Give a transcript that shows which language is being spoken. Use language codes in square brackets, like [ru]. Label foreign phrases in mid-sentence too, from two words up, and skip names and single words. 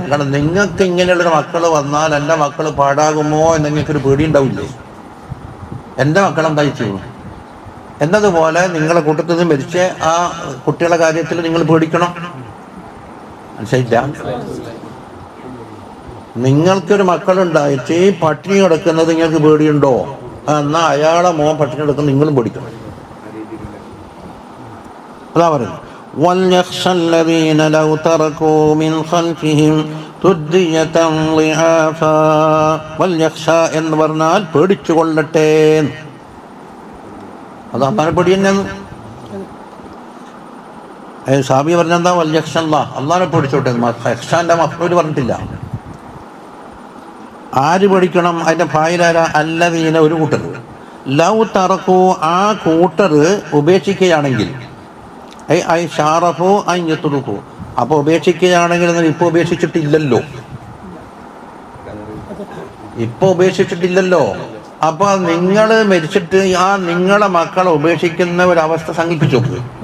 [ml] കാരണം നിങ്ങൾക്ക് ഇങ്ങനെയുള്ളൊരു മക്കൾ വന്നാൽ എൻ്റെ മക്കൾ പാടാകുമോ എന്നെനിക്കൊരു പേടി ഉണ്ടാവില്ലേ, എൻ്റെ മക്കളെന്താ ചെയ്യും എന്നതുപോലെ നിങ്ങളെ കൂട്ടത്തിൽ നിന്ന് മരിച്ച ആ കുട്ടികളുടെ കാര്യത്തിൽ നിങ്ങൾ പേടിക്കണം. മനസ്സിലായില്ല? നിങ്ങൾക്കൊരു മക്കളുണ്ടായിട്ട് പട്ടിണി കിടക്കുന്നത് നിങ്ങൾക്ക് പേടിയുണ്ടോ, എന്നാൽ അയാളെ മോൻ പട്ടിണി കിടക്കുന്നത് നിങ്ങളും പേടിക്കണം. അതാ പറയുന്നത്, [ar] وَلْيَخْشَى الَّذِينَ لَوْ تَرَكُوا مِنْ خَلْفِهِمْ ذُرِّيَّةً ضِعَافًا, [ml] വൽയഖ്ഷാ എന്ന് പറഞ്ഞാൽ പേടിച്ചു കൊള്ളട്ടെ. അത് അള്ളാഹിനെ പേടി തന്നെയാണ്. സാബി പറഞ്ഞെന്താ, വൽയഖ്ഷല്ലാ, അള്ളാഹിനെ പേടിച്ചോട്ടെ. യഖ്ഷാന്റെ മഫ്ഊൽ പറഞ്ഞിട്ടില്ല. ആര് പേടിക്കണം, അതിൻ്റെ ഫായിലാര, അല്ലദീന, ഒരു കൂട്ടർ, [ar] لو تركوا, [ml] ആ കൂട്ടർ ഉപേക്ഷിക്കുകയാണെങ്കിൽ, [ar] أي شارفوا أي يتركوا, [ml] അപ്പോൾ ഉപേക്ഷിക്കുകയാണെങ്കിൽ ഇപ്പോൾ ഉപേക്ഷിച്ചിട്ടില്ലല്ലോ, അപ്പോൾ നിങ്ങൾ മരിച്ചിട്ട് ആ നിങ്ങളെ മക്കളെ ഉപേക്ഷിക്കുന്ന ഒരവസ്ഥ സങ്കല്പിച്ചു നോക്കുക.